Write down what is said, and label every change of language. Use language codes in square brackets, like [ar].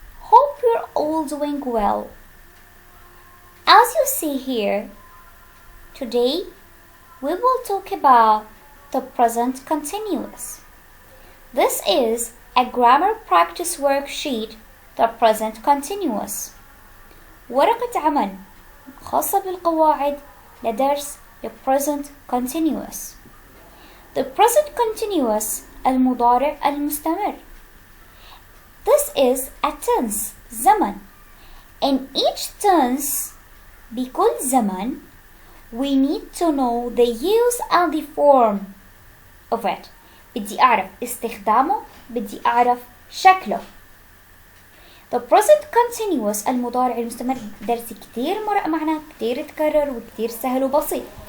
[en] Hope you're all doing well. As you see here, today we will talk about the present continuous. This is a grammar practice worksheet, the present continuous. [ar] ورقة عمل خاصة بالقواعد لدرس the present continuous. [en] The present continuous [ar] المضارع المستمر. [en] This is a tense زمن. In each tense [ar] بكل زمن [en] we need to know the use and the form of it. [ar] بدي أعرف استخدامه، بدي أعرف شكله. The present continuous المضارع المستمر درس كتير مرق معنا، كتير تكرر وكتير سهل وبسيط.